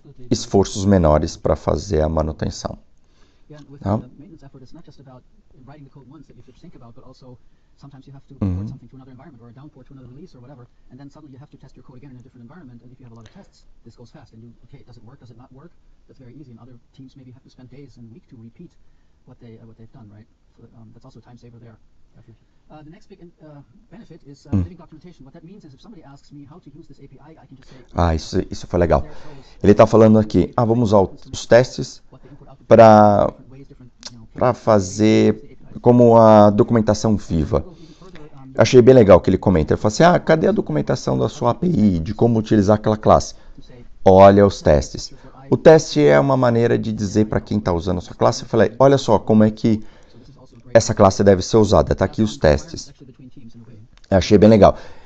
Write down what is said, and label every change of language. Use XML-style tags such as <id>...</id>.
<pt>esforços menores para fazer a manutenção.</pt> <en>Yeah, and with</en> <pt>Tá?</pt> <en>the maintenance effort, it's not just about writing the code once that you have to think about, but also sometimes you have to port something to another environment or a downport to another release or whatever, and then suddenly you have to test your code again in a different environment. And if you have a lot of tests, this goes fast. And okay, does it work? Does it not work? That's very easy. And other teams maybe have to spend days and weeks to repeat what they've done, right? So that's also a time saver there. The next big benefit is living documentation. What that means is if somebody asks me how to use this API, I can just say,</en> <pt>Isso foi legal. Ele está falando aqui, vamos usar os testes para fazer como a documentação viva. Achei bem legal que ele comenta. Ele fala assim, cadê a documentação da sua API, de como utilizar aquela classe? Olha os testes. O teste é uma maneira de dizer para quem está usando a sua classe, eu falei, olha só como é que essa classe deve ser usada, está aqui os testes. Eu achei bem legal.</pt>